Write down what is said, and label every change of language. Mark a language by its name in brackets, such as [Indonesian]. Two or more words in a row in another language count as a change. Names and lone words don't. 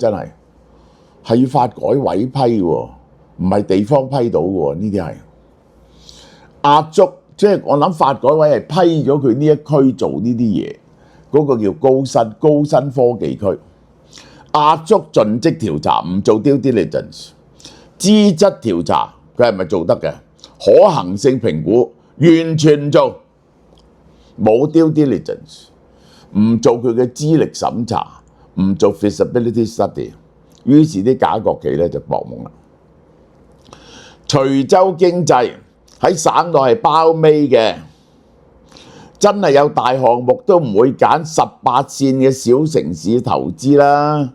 [Cantonese] 真係要發改委批喎，唔係地方批到嘅喎。呢啲係壓足，即係我諗發改委係批咗佢呢一區做呢啲嘢，嗰個叫高新科技區。壓足盡職調查，唔做 [English] due diligence， [Cantonese] 資質調查佢係咪做得嘅？可行性評估完全唔做，冇 [English] due diligence， [Cantonese] 唔做佢嘅資歷審查，唔做 [English] feasibility study， [Cantonese] 於是啲假國企咧就搏懵啦。徐州經濟喺省內係包尾嘅，真係有大項目都唔會揀18線嘅小城市投資啦。